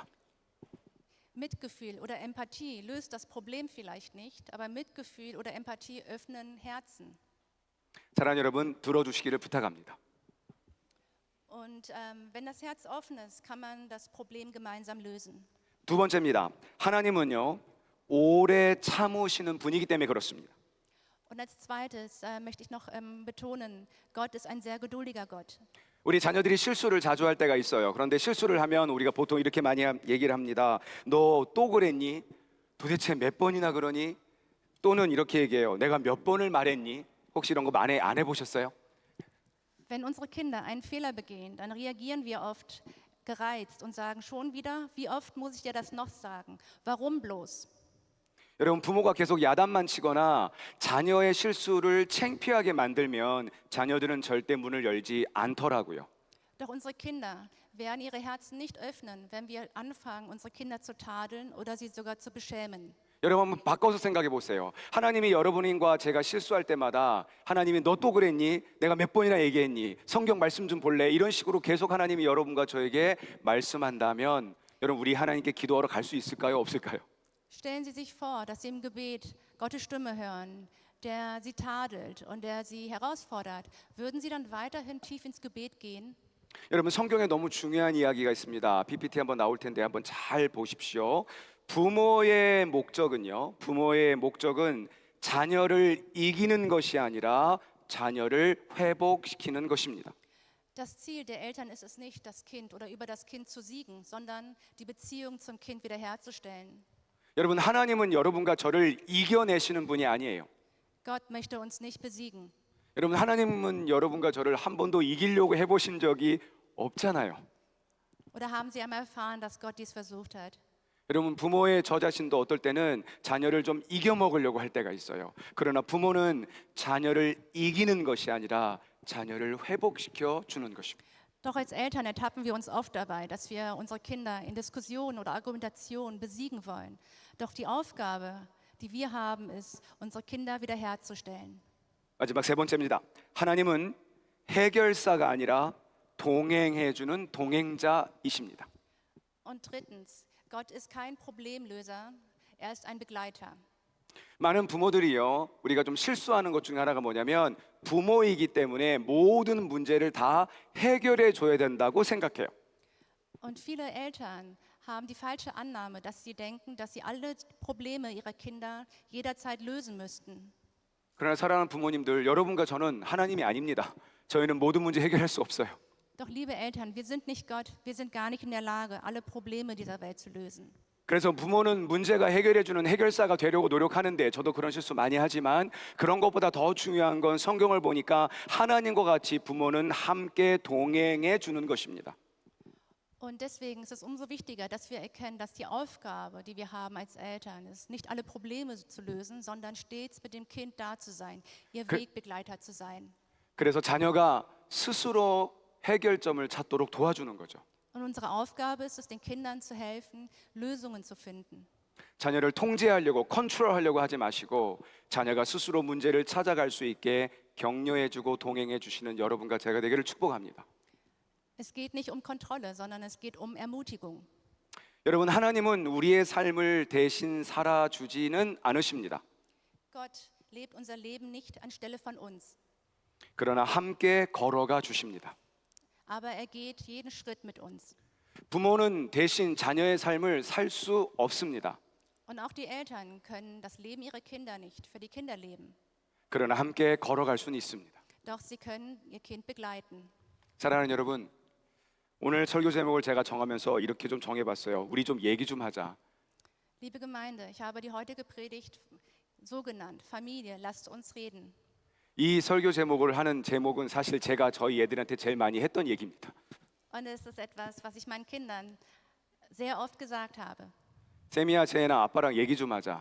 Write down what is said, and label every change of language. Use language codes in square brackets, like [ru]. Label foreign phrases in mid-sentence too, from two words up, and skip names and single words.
[de] Mitgefühl oder Empathie löst das Problem vielleicht nicht, aber Mitgefühl oder Empathie öffnen Herzen. [ko] 사랑하는 여러분, 들어주시기를 부탁합니다. [de] Und wenn das Herz offen ist, kann man das Problem gemeinsam lösen. [ko] 두 번째입니다. 하나님은요, 오래 참으시는 분이기 때문에 그렇습니다. [de] Und als zweites möchte ich noch betonen, Gott ist ein sehr geduldiger Gott. [ko] 우리 자녀들이 실수를 자주 할 때가 있어요. 그런데 실수를 하면 우리가 보통 이렇게 많이 얘기를 합니다. 너 또 그랬니? 도대체 몇 번이나 그러니? 또는 이렇게 얘기해요. 내가 몇 번을 말했니? 혹시 이런 거 많이 안 해보셨어요? [de] Wenn unsere Kinder einen Fehler begehen, dann reagieren wir oft gereizt und sagen schon wieder, wie oft muss ich dir das noch sagen? Warum bloß? [ko] 여러분 부모가 계속 야단만 치거나 자녀의 실수를 창피하게 만들면 자녀들은 절대 문을 열지 않더라고요. [de] Doch unsere Kinder werden ihre Herzen nicht öffnen, wenn wir anfangen, unsere Kinder zu tadeln oder sie sogar zu beschämen. [ko] 여러분 한번 바꿔서 생각해 보세요. 하나님이 여러분과 제가 실수할 때마다 하나님이 너 또 그랬니? 내가 몇 번이나 얘기했니? 성경 말씀 좀 볼래? 이런 식으로 계속 하나님이 여러분과 저에게 말씀한다면 여러분 우리 하나님께 기도하러 갈 수 있을까요? 없을까요? [de] Stellen Sie sich vor, dass Sie im Gebet Gottes Stimme hören, der Sie tadelt und der Sie herausfordert. Würden Sie dann weiterhin tief ins Gebet gehen? [ko] 여러분 성경에 너무 중요한 이야기가 있습니다. PPT 한번 나올 텐데 한번 잘 보십시오. 부모의 목적은 자녀를 이기는 것이 아니라 자녀를 회복시키는 것입니다. [de] Das Ziel der Eltern ist es nicht, das Kind oder über das Kind zu siegen, sondern die Beziehung zum Kind wiederherzustellen. [ko] 여러분 하나님은 여러분과 저를 이겨내시는 분이 아니에요. [de] Gott möchte uns nicht besiegen. [ko] 여러분 하나님은 여러분과 저를 한 번도 이기려고 해보신 적이 없잖아요. [de] Oder haben Sie einmal erfahren, dass Gott dies versucht hat? [ko] 여러분 부모의 저 자신도 어떨 때는 자녀를 좀 이겨먹으려고 할 때가 있어요. 그러나 부모는 자녀를 이기는 것이 아니라 자녀를 회복시켜 주는 것입니다. [de] Doch als Eltern ertappen wir uns oft dabei, dass wir unsere Kinder in Diskussionen oder Argumentationen besiegen wollen. Doch die Aufgabe, die wir haben, ist, unsere Kinder wiederherzustellen. [ko] 마지막 세 번째입니다. 하나님은 해결사가 아니라 동행해주는 동행자이십니다. [de] Und drittens, Gott ist kein Problemlöser, er ist ein Begleiter. [ko] 많은 부모들이요, 우리가 좀 실수하는 것 중에 하나가 뭐냐면 부모이기 때문에 모든 문제를 다 해결해 줘야 된다고 생각해요. [de] Und viele Eltern haben die falsche Annahme, dass sie denken, dass sie alle Probleme ihrer Kinder jederzeit lösen müssten. [ko] 그러나 사랑하는 부모님들, 여러분과 저는 하나님이 아닙니다. 저희는 모든 문제 해결할 수 없어요. [de] Doch liebe Eltern, wir sind nicht Gott, wir sind gar nicht in der Lage, alle Probleme dieser Welt zu lösen. [ko] 그래서 부모는 문제가 해결해주는 해결사가 되려고 노력하는데 저도 그런 실수 많이 하지만 그런 것보다 더 중요한 건 성경을 보니까 하나님과 같이 부모는 함께 동행해 주는 것입니다. [de] Und deswegen ist es umso wichtiger, dass wir erkennen, dass die Aufgabe, die wir haben als Eltern, ist, nicht alle Probleme zu lösen, sondern stets mit dem Kind da zu sein, ihr 그- Wegbegleiter zu sein. [ko] 그래서 자녀가 스스로 해결점을 찾도록 도와주는 거죠. [de] Und unsere Aufgabe ist es, den Kindern zu helfen, Lösungen zu finden. [ko] 자녀를 통제하려고 컨트롤하려고 하지 마시고 자녀가 스스로 문제를 찾아갈 수 있게 격려해주고 동행해 주시는 여러분과 제가 되기를 축복합니다. [de] Es geht nicht um Kontrolle, sondern es geht um Ermutigung. [ko] 여러분, 하나님은 우리의 삶을 대신 살아주지는 않으십니다. [de] Gott lebt unser Leben nicht anstelle von uns, [ko] 그러나 함께 걸어가 주십니다. [de] aber er geht jeden Schritt mit uns. [ko] 부모는 대신 자녀의 삶을 살 수 없습니다. [de] Und auch die Eltern können das Leben ihrer Kinder nicht für die Kinder leben. [ko] 그러나 함께 걸어갈 수는 있습니다. [de] Doch sie können ihr Kind begleiten. [ko] 사랑하는 여러분, 오늘 설교 제목을 제가 정하면서 이렇게 좀 정해봤어요. 우리 좀 얘기 좀 하자. [de] Liebe Gemeinde, ich habe die heutige Predigt so genannt: Familie, lasst uns reden. [ko] 이 설교 제목을 하는 제목은 사실 제가 저희 애들한테 제일 많이 했던 얘기입니다. [de] Und es ist etwas, was ich meinen Kindern sehr oft gesagt habe. [ko] 세미야, 제나 아빠랑 얘기 좀 하자.